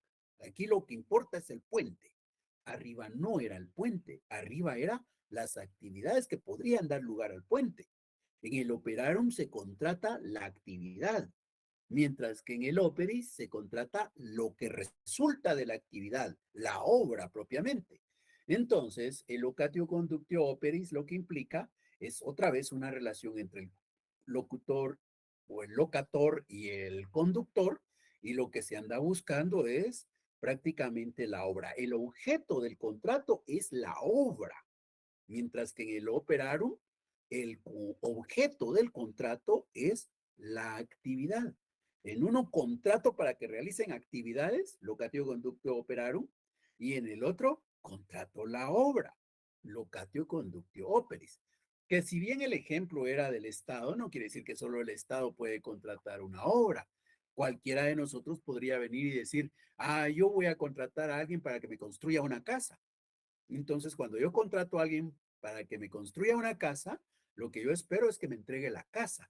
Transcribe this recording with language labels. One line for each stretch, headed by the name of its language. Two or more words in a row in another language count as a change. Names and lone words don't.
Spanish: Aquí lo que importa es el puente. Arriba no era el puente, arriba era las actividades que podrían dar lugar al puente. En el operarum se contrata la actividad, mientras que en el operis se contrata lo que resulta de la actividad, la obra propiamente. Entonces, el
Latin: locatio conductio operis
Spanish: lo que implica es otra vez una relación entre el locutor o el locator y el conductor, y lo que se anda buscando es prácticamente la obra. El objeto del contrato es la obra, mientras que en el operarum el objeto del contrato es la actividad. En uno contrato para que realicen actividades,
Latin: locatio conductio operarum,
Spanish: y en el otro contrato la obra,
Latin: locatio conductio operis.
Spanish: Que si bien el ejemplo era del Estado, no quiere decir que solo el Estado puede contratar una obra. Cualquiera de nosotros podría venir y decir, yo voy a contratar a alguien para que me construya una casa. Entonces, cuando yo contrato a alguien para que me construya una casa, lo que yo espero es que me entregue la casa.